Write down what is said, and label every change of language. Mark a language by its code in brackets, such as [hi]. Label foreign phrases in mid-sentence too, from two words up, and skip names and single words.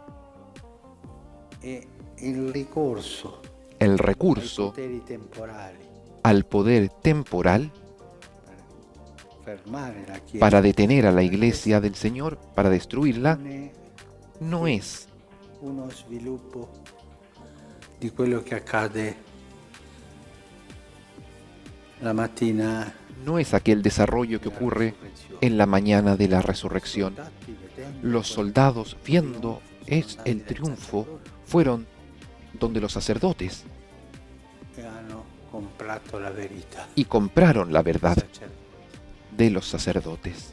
[es] El recurso al poder temporal para detener a la iglesia del Señor, para destruirla, no es [it] di quello che accade la mattina. [es] No es aquel desarrollo que ocurre en la mañana de la resurrección. Los soldados, viendo el triunfo, fueron donde los sacerdotes y compraron la verdad de los sacerdotes.